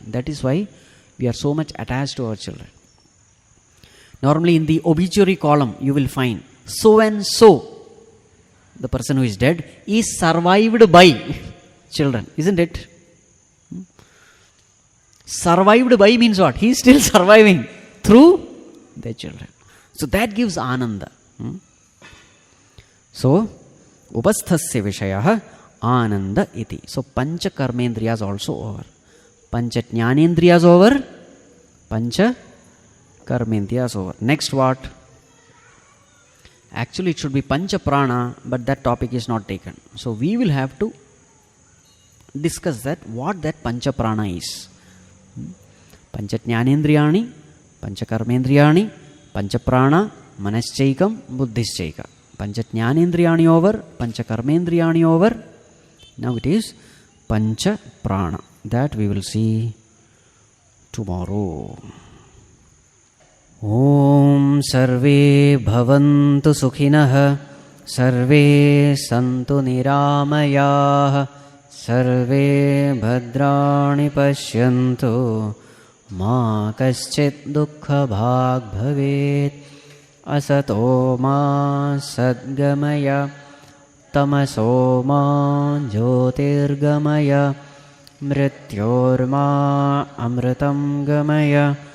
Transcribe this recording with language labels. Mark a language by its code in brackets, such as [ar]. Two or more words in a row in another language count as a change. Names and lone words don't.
[en] That is why we are so much attached to our children. Normally in the obituary column you will find so and so, the person who is dead, is survived by children, isn't it? Survived by means what? He is still surviving through their children. So that gives ananda. [sa] So upasthasya vishayah ananda iti. [en] So [sa] pancha karmendriyas [en] also over. [sa] Pancha jnanendriyas over. Pancha karmendriyas [en] over. Next what? Actually it should be [sa] pancha prana, [en] but that topic is not taken. So we will have to discuss that, what that [sa] pancha prana [en] is. [sa] Pancha jnanendriyani, pancha karmendriyani, pancha prana, manaschaikam, buddhischaika. Pancha jnanendriyani over, pancha karmendriyani over. [en] Now it is [sa] pancha prana. [en] That we will see tomorrow. [sa] Om sarve bhavantu sukhinah, sarve santu niramayah, sarve bhadrani pashyantu, ma kaschit dukkha bhag bhavet, asato ma sadgamaya, tamaso ma jyotirgamaya, mrityorma amritam gamaya.